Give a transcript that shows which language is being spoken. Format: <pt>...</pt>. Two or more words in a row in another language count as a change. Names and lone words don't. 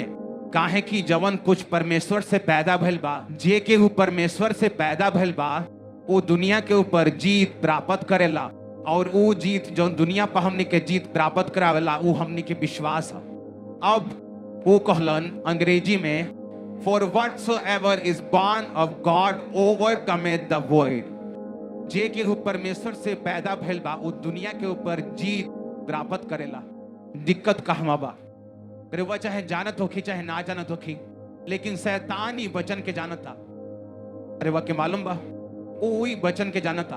<bho>काहे कि जवन कुछ परमेश्वर से पैदा भइल बा, जे के वो परमेश्वर से पैदा भइल बा, वो दुनिया के ऊपर जीत प्राप्त करेला। और वो जीत जो दुनिया पर हमने के जीत प्राप्त करावेला वो हमने के विश्वास है। अब वो कहलन अंग्रेजी में,</bho> <en>For whatsoever is born of God overcometh the world।</en> <bho>जे के परमेश्वर से पैदा भइल बा वो दुनिया के ऊपर जीत प्राप्त करेला। दिक्कत कहवा बा, अरे वह चाहे जानत होखी चाहे ना जानत होखी, लेकिन शैतान ही वचन के जानता। अरे वह के मालूम बा, वही वचन के जानता।</bho>